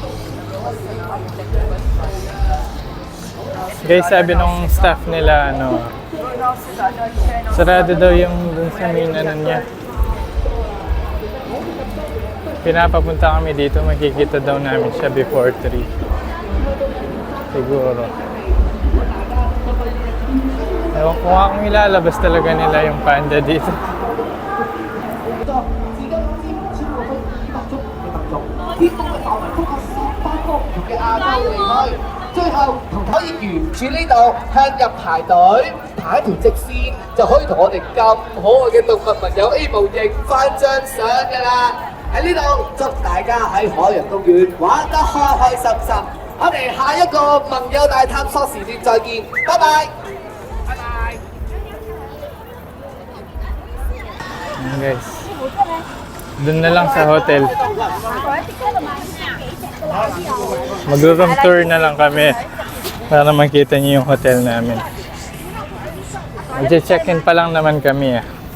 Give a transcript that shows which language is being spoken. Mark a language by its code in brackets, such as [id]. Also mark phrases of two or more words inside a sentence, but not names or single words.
[tl] Guys, sabi nung staff nila, ano, sarado daw yung dun sa main ano niya. Pinapapunta kami dito, makikita daw namin siya before 3. Siguro. Ewan ko nga kung ilalabas talaga nila yung panda dito. [yue] 天空嘅範圍覆蓋18個唔同嘅亞洲地區，最後可以沿住呢度向入排隊，排一條直線就可以同我哋咁可愛嘅動物朋友 A 模型翻張相㗎啦！喺呢度祝大家喺海洋公園玩得開開心心，我哋下一個盟友大探索時段再見，拜拜。拜拜。 [tl] Ayan guys. Doon na lang sa hotel. Mag- [en] room tour [tl] na lang kami para makita niyo yung hotel namin. Mag-check-in pa lang naman kami eh.